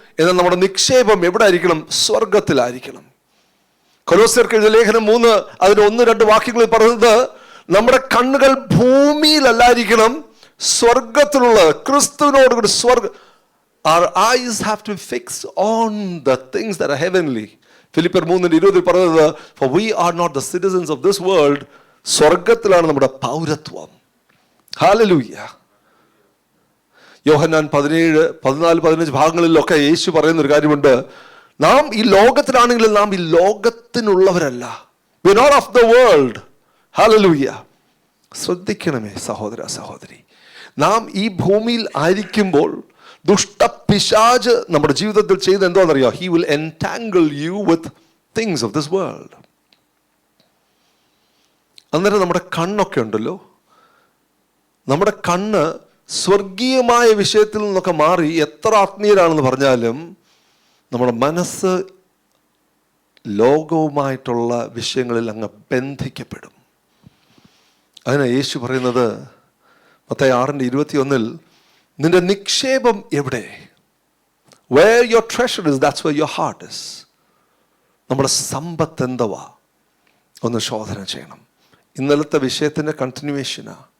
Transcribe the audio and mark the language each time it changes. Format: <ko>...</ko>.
<ml>എന്നാൽ നമ്മുടെ നിക്ഷേപം എവിടെ ആയിരിക്കണം? സ്വർഗത്തിലായിരിക്കണം. കൊലോസ്യർക്ക് എഴുതിയ ലേഖനം 3 അതിന് 1-2 വാക്യങ്ങളിൽ പറയുന്നത്, നമ്മുടെ കണ്ണുകൾ ഭൂമിയിലല്ലായിരിക്കണം, സ്വർഗത്തിലുള്ളത്, ക്രിസ്തുവിനോട് കൂടി</ml> <en>our eyes have to fix on the things that are heavenly.</en> <ml>ഫിലിപ്പിയർ 3:20 പറയുന്നത്,</ml> <en>for we are not the citizens of this world.</en> <ml>സ്വർഗത്തിലാണ് നമ്മുടെ പൗരത്വം. ഹല്ലേലൂയ. യോഹന്നാൻ 17, 14, 15 ഭാഗങ്ങളിലൊക്കെ യേശു പറയുന്ന ഒരു കാര്യമുണ്ട്, നാം ഈ ലോകത്തിലാണെങ്കിലും നാം ഈ ലോകത്തിനുള്ളവരല്ല.</ml> <en>We are not of the world.</en> <ml>Hallelujah. ശ്രദ്ധിക്കണമേ സഹോദര സഹോദരി, നാം ഈ ഭൂമിയിൽ ആയിരിക്കുമ്പോൾ ദുഷ്ടപിശാച് നമ്മുടെ ജീവിതത്തിൽ ചെയ്ത് എന്താണെന്നറിയോ?</ml> <en>He will entangle you with things of this world.</en> <ml>അന്നേരം നമ്മുടെ കണ്ണൊക്കെ ഉണ്ടല്ലോ, നമ്മുടെ കണ്ണ് സ്വർഗീയമായ വിഷയത്തിൽ നിന്നൊക്കെ മാറി എത്ര ആത്മീയരാണെന്ന് പറഞ്ഞാലും നമ്മുടെ മനസ്സ് ലോകവുമായിട്ടുള്ള വിഷയങ്ങളിൽ അങ്ങ് ബന്ധിക്കപ്പെടും. അതിനാ യേശു പറയുന്നത് മത്തായി 6:21, നിന്റെ നിക്ഷേപം എവിടെ?</ml> <en>Where your treasure is, that's where your heart is.</en> <ml>നമ്മുടെ സമ്പത്ത് എന്തുവാ? ഒന്ന് ശോധന ചെയ്യണം. ഇന്നലത്തെ വിഷയത്തിന്റെ കണ്ടിന്യൂവേഷനാ.</ml>